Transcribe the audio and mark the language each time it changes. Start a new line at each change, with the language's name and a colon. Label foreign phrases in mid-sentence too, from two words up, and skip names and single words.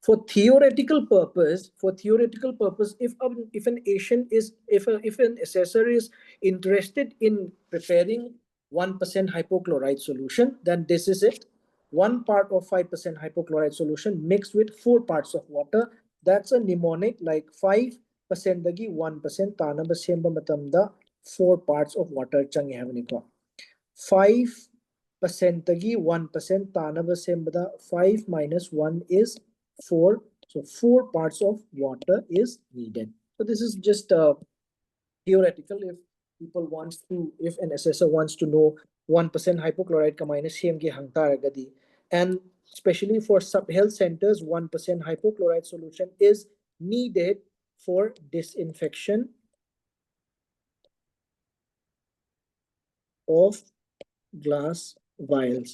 English: For theoretical purpose, if an assessor is interested in preparing 1% hypochlorite solution, then this is it. 1 part of 5% hypochlorite solution mixed with 4 parts of water. That's a mnemonic, like 5%
Manipuri: dagi 1% tanaba semba matamda
English: 4 parts of water
Manipuri: changi haveniko. 5% dagi 1% tanaba sembada
English: 5 minus 1 is 4. So 4 parts of water is needed. So this is just theoretical. If an assessor wants to know 1% hypochlorite ka minus CMG
Manipuri: hangtaragadi,
English: and especially for sub-health centers, 1% hypochlorite solution is needed for disinfection of glass vials.